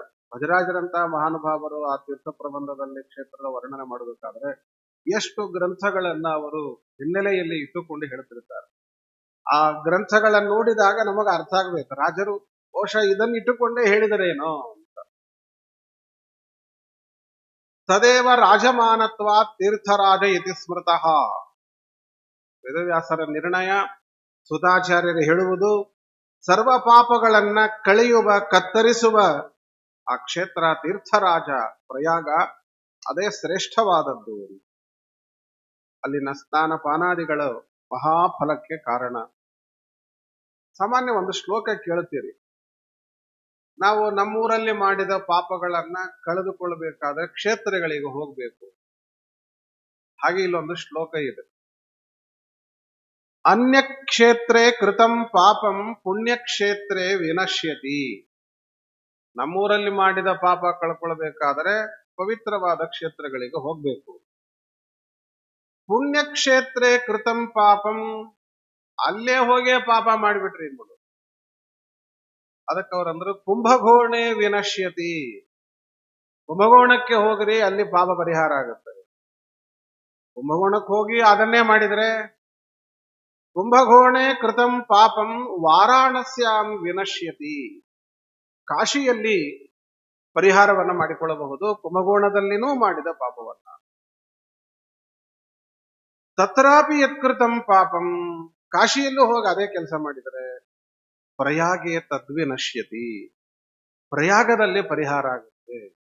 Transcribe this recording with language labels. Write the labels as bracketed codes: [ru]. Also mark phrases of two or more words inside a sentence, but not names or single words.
[kn] ಭಜರಾಜರಂತಹ ಮಹಾನುಭಾವರು ಆ ತೀರ್ಥ ಪ್ರಬಂಧದಲ್ಲಿ ಕ್ಷೇತ್ರದ ವರ್ಣನೆ ಮಾಡಬೇಕಾದ್ರೆ ಎಷ್ಟು ಗ್ರಂಥಗಳನ್ನ ಅವರು ಹಿನ್ನೆಲೆಯಲ್ಲಿ ಇಟ್ಟುಕೊಂಡು ಹೇಳ್ತಿರ್ತಾರೆ. ಆ ಗ್ರಂಥಗಳನ್ನು ನೋಡಿದಾಗ ನಮಗೆ ಅರ್ಥ ಆಗ್ಬೇಕು, ರಾಜರು ಬಹುಶಃ ಇದನ್ನ ಇಟ್ಟುಕೊಂಡೇ ಹೇಳಿದರೇನೋ ಅಂತ. [sa] ತದೇವ ರಾಜಮಾನತ್ವ ತೀರ್ಥರಾಜ ಇತಿ ಸ್ಮೃತಃ. [kn] ವೇದವ್ಯಾಸರ ನಿರ್ಣಯ, ಸುತಾಚಾರ್ಯರು ಹೇಳುವುದು, ಸರ್ವ ಪಾಪಗಳನ್ನ ಕಳೆಯುವ, ಕತ್ತರಿಸುವ ಆ ಕ್ಷೇತ್ರ ತೀರ್ಥರಾಜ ಪ್ರಯಾಗ, ಅದೇ ಶ್ರೇಷ್ಠವಾದದ್ದು. ಅಲ್ಲಿನ ಸ್ನಾನ ಪಾನಾದಿಗಳು ಮಹಾಫಲಕ್ಕೆ ಕಾರಣ. ಸಾಮಾನ್ಯ ಒಂದು ಶ್ಲೋಕ ಕೇಳುತ್ತೀರಿ, ನಾವು ನಮ್ಮೂರಲ್ಲಿ ಮಾಡಿದ ಪಾಪಗಳನ್ನ ಕಳೆದುಕೊಳ್ಳಬೇಕಾದ್ರೆ ಕ್ಷೇತ್ರಗಳಿಗೆ ಹೋಗ್ಬೇಕು. ಹಾಗೆ ಇಲ್ಲೊಂದು ಶ್ಲೋಕ ಇದೆ. [sa] ಅನ್ಯ ಕ್ಷೇತ್ರೇ ಕೃತಂ ಪಾಪಂ ಪುಣ್ಯಕ್ಷೇತ್ರೇ ವಿನಶ್ಯತಿ. [kn] ನಮ್ಮೂರಲ್ಲಿ ಮಾಡಿದ ಪಾಪ ಕಳ್ಕೊಳ್ಬೇಕಾದ್ರೆ ಪವಿತ್ರವಾದ ಕ್ಷೇತ್ರಗಳಿಗೆ ಹೋಗ್ಬೇಕು. [sa] ಪುಣ್ಯಕ್ಷೇತ್ರೇ ಕೃತಂ ಪಾಪಂ, [kn] ಅಲ್ಲೇ ಹೋಗೇ ಪಾಪ ಮಾಡಿಬಿಟ್ರಿ ಇನ್ಬೋದು. ಅದಕ್ಕೆ ಅವ್ರಂದ್ರು [sa] ಕುಂಭಕೋಣೆ ವಿನಶ್ಯತಿ. [kn] ಕುಂಭಕೋಣಕ್ಕೆ ಹೋಗ್ರಿ, ಅಲ್ಲಿ ಪಾಪ ಪರಿಹಾರ ಆಗುತ್ತೆ. ಕುಂಭಕೋಣಕ್ಕೆ ಹೋಗಿ ಅದನ್ನೇ ಮಾಡಿದ್ರೆ, [sa] ಕುಂಭಕೋಣೆ ಕೃತಂ ಪಾಪಂ ವಾರಾಣಸ್ಯಾಂ ವಿನಶ್ಯತಿ. [kn] ಕಾಶಿಯಲ್ಲಿ ಪರಿಹಾರವನ್ನ ಮಾಡಿಕೊಳ್ಳಬಹುದು, ಕುಂಭಕೋಣದಲ್ಲಿನೂ ಮಾಡಿದ ಪಾಪವನ್ನ. [sa] ತತ್ರಾಪಿ ಯತ್ಕೃತಂ ಪಾಪಂ, [kn] ಕಾಶಿಯಲ್ಲೂ ಹೋಗಿ ಅದೇ ಕೆಲಸ ಮಾಡಿದರೆ [sa] ಪ್ರಯಾಗೆ ತದ್ವಿನಶ್ಯತಿ, [kn] ಪ್ರಯಾಗದಲ್ಲಿ ಪರಿಹಾರ ಆಗುತ್ತೆ.